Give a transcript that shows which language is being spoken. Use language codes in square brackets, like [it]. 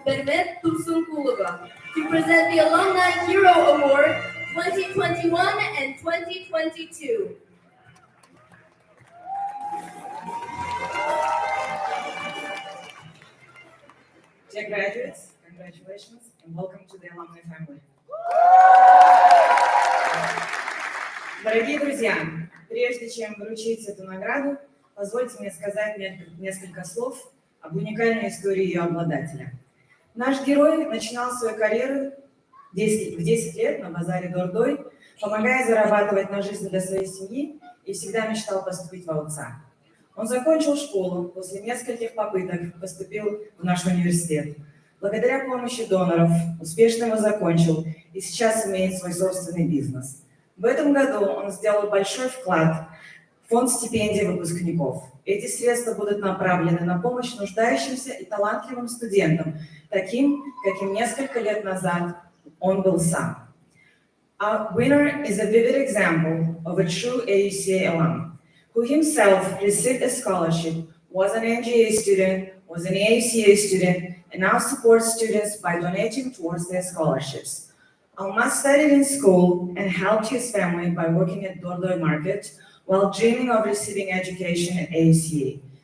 [en] Bermet Tursunkulova, to present the Alumni Hero Award 2021 and 2022. Dear graduates, congratulations and welcome to the alumni family. [ru] Дорогие друзья, прежде чем вручить эту награду, позвольте мне сказать несколько слов об уникальной истории ее обладателя. Наш герой начинал свою карьеру в 10 лет на базаре Дордой, помогая зарабатывать на жизнь для своей семьи и всегда мечтал поступить в АУЦА. Он закончил школу, после нескольких попыток поступил в наш университет. Благодаря помощи доноров успешно его закончил и сейчас имеет свой собственный бизнес. В этом году он сделал большой вклад в фонд стипендий выпускников. Эти средства будут направлены на помощь нуждающимся и талантливым студентам, таким, каким несколько лет назад он был сам. [en] Our winner is a vivid example of a true AUCA alum, who himself received a scholarship, was an NGA student, was an AUCA student, and now supports students by donating towards their scholarships. Almas studied in school and helped his family by working at Dordoy Market while dreaming of receiving education at AUCA.